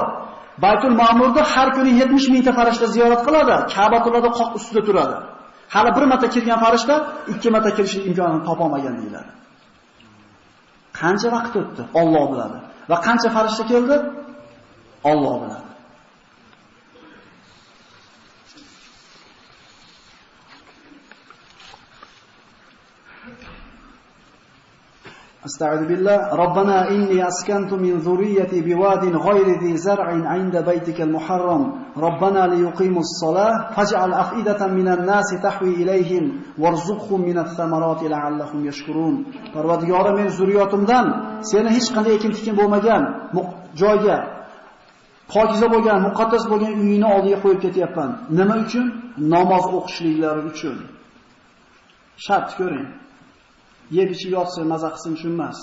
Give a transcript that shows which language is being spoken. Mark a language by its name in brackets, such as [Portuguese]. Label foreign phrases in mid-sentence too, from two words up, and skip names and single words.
[Uzbek] Baytul Ma'murda har kuni 70 mingta farishta ziyorat qiladi, Ka'batullohda qoq ustida turadi. Hali bir marta kirgan farishta 2 marta kirishlik imkonini topolmagan deyiladi. Qancha vaqt o'tdi? Alloh biladi. Va qancha farishta keldi? Alloh biladi. [Arabic] استعوذ بالله ربنا إني أسكنت من ذريتي بواد غير ذي زرع عند بيتك المحرم ربنا ليقيموا الصلاة فاجعل أفئدة من الناس تحوي إليهم وارزقهم من الثمرات لعلهم يشكرون. [Uzbek] Parvardigorim, men zurriyotimdan seni hech qanday ekin-tikin bo'lmagan joyga, pokiza bo'lgan, muqaddas bo'lgan uyingni oldiga qo'yib ketyapman. Nima uchun? Namoz o'qishliklari uchun. Shart ko'ring. Yeb ichib yotsa maza qilsin uchun emas.